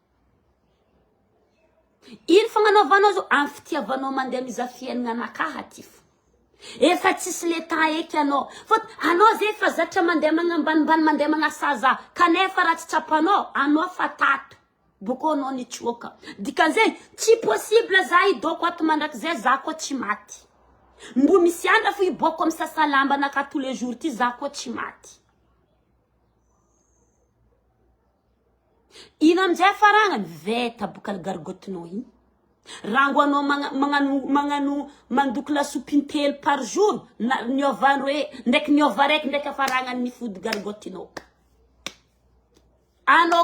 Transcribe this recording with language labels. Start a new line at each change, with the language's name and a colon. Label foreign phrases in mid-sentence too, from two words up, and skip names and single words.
Malagasy: ino fagnanaovanao zao amin'ny fitiavanao mandeha miza fiaignana nakaha ty fo efa tsisy
French: le temps
Malagasy: eky anao fot anao zay fa zatra mandeha magnambanimbany mandeha magnasaza kanefa raha tsy tsapanao anao fa tato boko anao nitsoaka dikan'izay tsy possible za hidoko ato mandrakizay za koa tsy maty mbo misy andra fo iboko amin'ny sasalamba naka
French: tous les jours
Malagasy: ty za koa tsy maty ino amizay faragnany veta boka gargotinao igny rango anao magnano mandoko lasopy intelo
French: par jour
Malagasy: niovano hoe ndraiky niova raiky ndraiky afaragnany mifody gargotinao anao